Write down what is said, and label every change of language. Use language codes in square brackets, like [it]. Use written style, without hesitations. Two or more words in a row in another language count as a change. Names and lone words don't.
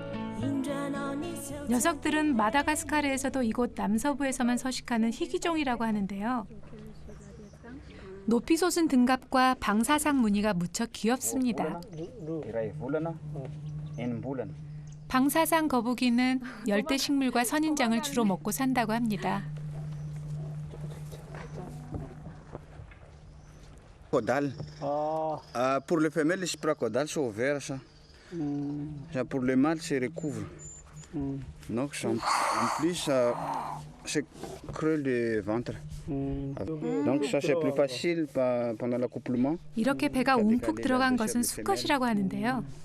[ko] 녀석들은 마다가스카르에서도 이곳 남서부에서만 서식하는 희귀종이라고 하는데요. 높이 솟은 등갑과 방사상 무늬가 무척 귀엽습니다. 방사상 거북이는 열대 식물과 선인장을 주로 먹고 산다고 합니다. [fr] Caudal. Pour les femelles, les caudales sont ouverts. Pour les mâles, c'est recouvre. Donc, en plus, c'est creux le ventre. Donc, ça, c'est plus facile pendant l'accouplement. [ko] 이렇게 배가 움푹 들어간 것은 수컷이라고 하는데요.